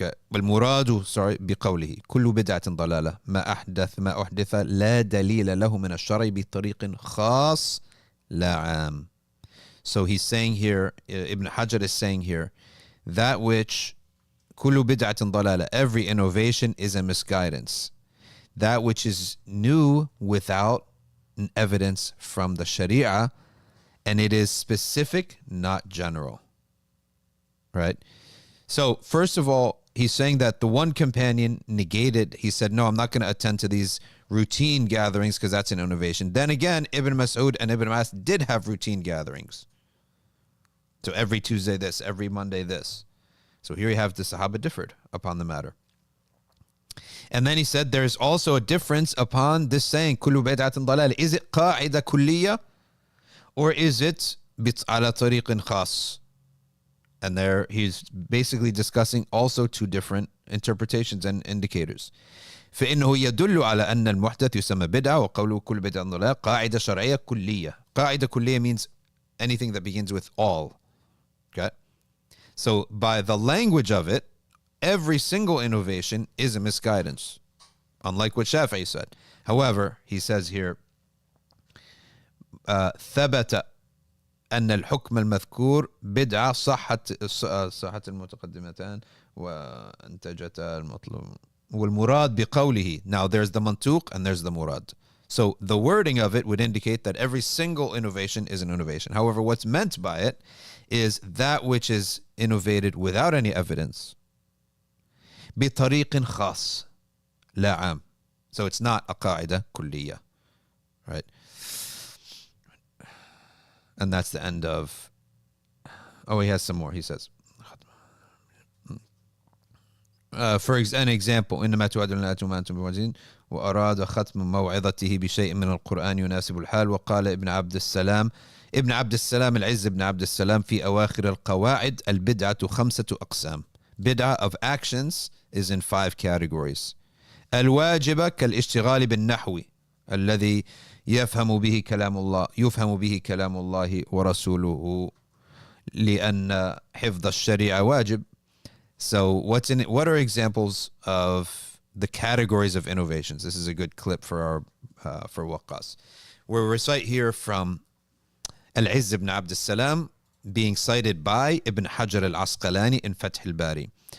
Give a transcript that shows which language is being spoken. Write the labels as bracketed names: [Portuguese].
[Arabic] والمراد بقوله كل بدعة ضلالة ما أحدث لا دليل له من الشرع بطريق خاص لا عام. [English] So he's saying here, Ibn Hajar is saying here, that which [Arabic] كل بدعة ضلالة, [English] every innovation is a misguidance. That which is new without an evidence from the Sharia, and it is specific, not general. Right? So first of all, he's saying that the one companion negated, he said, no, I'm not going to attend to these routine gatherings because that's an innovation. Then again, Ibn Mas'ud and Ibn Abbas did have routine gatherings. So every Tuesday this, every Monday this. So here you have the Sahaba differed upon the matter. And then he said there's also a difference upon this saying, [Arabic] كُلُّ بِدْعَةٍ ضَلَالَةٍ. [English] Is it [Arabic] قاعدة كلية [English] or is it [Arabic] على طريق خاص? [English] And there he's basically discussing also two different interpretations and indicators. [Arabic] فإنه يدل على أن المحدث يسمى بدعة وقوله كل بدعة ضلالة قاعدة شرعية كلية. قاعدة كلية [English] means anything that begins with all. Okay? So by the language of it, every single innovation is a misguidance, unlike what Shafi said. However, he says here, [Arabic] ثبت أن الحكم المذكور بدعة صحة المتقدمتان وانتجتا المطلوب والمراد بقوله. [English] Now there's the mantuq and there's the murad. So the wording of it would indicate that every single innovation is an innovation. However, what's meant by it is that which is innovated without any evidence. [Arabic] بطريق خاص لا عام. [English] So it's not a [Arabic] قاعدة كلية. [English] Right? And that's the end of... Oh, he has some more. He says... for an example, [Arabic] إنما توعدون لا أنتم بمعجزين وأراد ختم موعظته بشيء من القرآن يناسب الحال. وقال ابن عبد السلام العز ابن عبد السلام في أواخر القواعد البدعة 5 أقسام. [English] Bid'ah of actions is in 5 categories. [Arabic] الواجبة كالاشتغال بالنحو الذي يفهم به كلام الله ورسوله لأن حفظ الشريعة واجب. [English] So what are examples of the categories of innovations? This is a good clip for our for Waqqas. We'll recite here from Al-Izz ibn Abd al-Salam being cited by Ibn Hajar al-Askalani in Fath al-Bari.